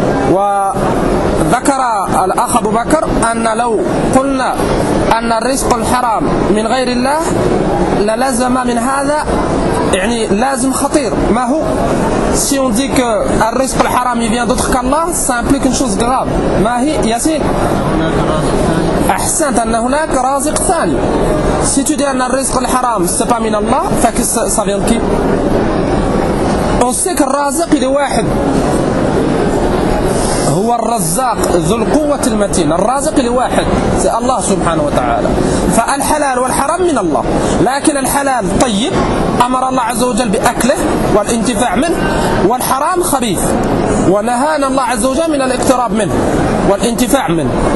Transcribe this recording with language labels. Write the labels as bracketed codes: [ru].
[ar] وذكر الأخ أبو بكر أن لو قلنا أن الرزق الحرام من غير الله للزم من هذا يعني لازم خطير ما هو [fr] Si on dit que [ar] الرزق الحرام [fr] vient d'autre qu'Allah, ça implique une chose grave. [ar] ما هي ياسين؟ أحسنت أن هناك رازق ثاني. [fr] Si tu dis [ar] أن الرزق الحرام [fr] c'est pas [ar] من الله, [fr] ça vient de qui? On sait que الرازق il est واحد. [ar] هو الرزاق ذو القوة المتين الرازق لواحد سي الله سبحانه وتعالى فالحلال والحرام من الله لكن الحلال طيب أمر الله عز وجل بأكله والانتفاع منه والحرام خبيث ونهانا الله عز وجل من الاقتراب منه والانتفاع منه